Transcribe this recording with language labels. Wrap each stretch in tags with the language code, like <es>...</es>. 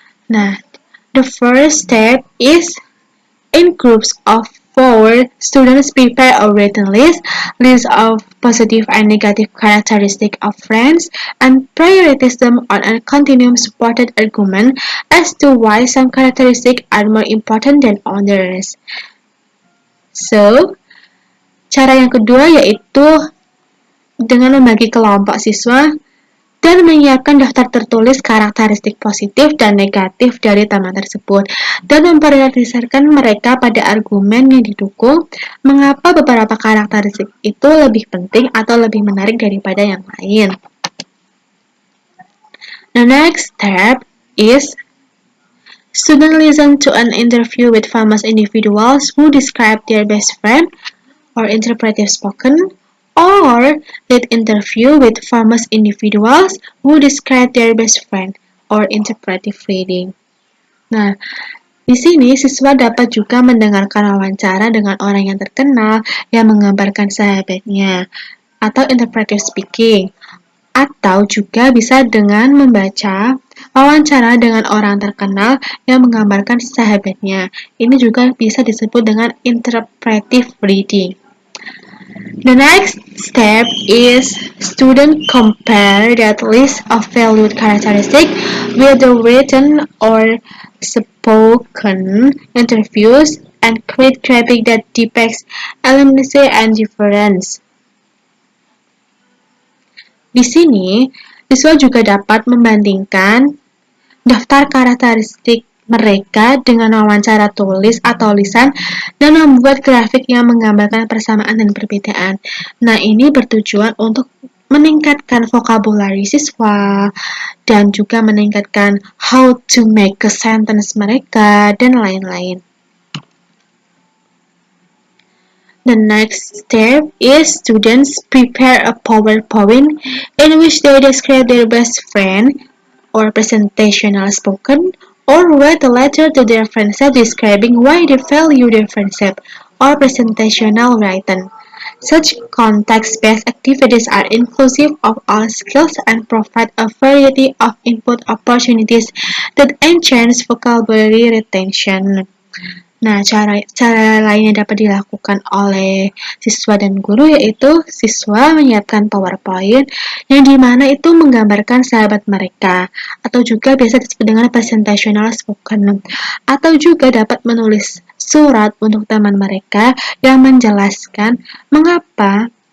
<en>Nah, the first step is in groups of 4, students prepare a written list of positive and negative characteristics of friends, and prioritize them on a continuum supported argument as to why some characteristics are more important than others.</en> <id>So, cara yang kedua yaitu dengan membagi kelompok siswa dan menyiapkan daftar tertulis karakteristik positif dan negatif dari teman tersebut dan memprioritaskan mereka pada argumen yang didukung mengapa beberapa karakteristik itu lebih penting atau lebih menarik daripada yang lain.</id> <en>The next step is student listen to an interview with famous individuals who describe their best friend or interpretive spoken, or lead interview with famous individuals who describe their best friend or interpretive reading.</en> <id>Nah, di sini siswa dapat juga mendengarkan wawancara dengan orang yang terkenal yang menggambarkan sahabatnya atau interpretive speaking, atau juga bisa dengan membaca wawancara dengan orang terkenal yang menggambarkan sahabatnya. Ini juga bisa disebut dengan interpretive reading.</id> <en>The next step is student compare that list of valued characteristics with the written or spoken interviews and create graphic that depicts elements and difference.</en> <id>Di sini, siswa juga dapat membandingkan daftar karakteristik mereka dengan wawancara tulis atau lisan dan membuat grafik yang menggambarkan persamaan dan perbedaan. Nah, ini bertujuan untuk meningkatkan vocabulary siswa dan juga meningkatkan</id> <en>how to make a sentence</en> <id>mereka dan lain-lain.</id> <en>The next step is students prepare a PowerPoint in which they describe their best friend or presentational spoken, or write a letter to their friendship describing why they value their friendship, or presentational written. Such context-based activities are inclusive of all skills and provide a variety of input opportunities that enhance vocabulary retention.</en> <id>Nah, cara lain yang dapat dilakukan oleh siswa dan guru yaitu siswa menyiapkan PowerPoint yang dimana itu menggambarkan sahabat mereka atau juga biasa disebut dengan presentational spoken atau juga dapat menulis surat untuk teman mereka yang menjelaskan mengapa</id>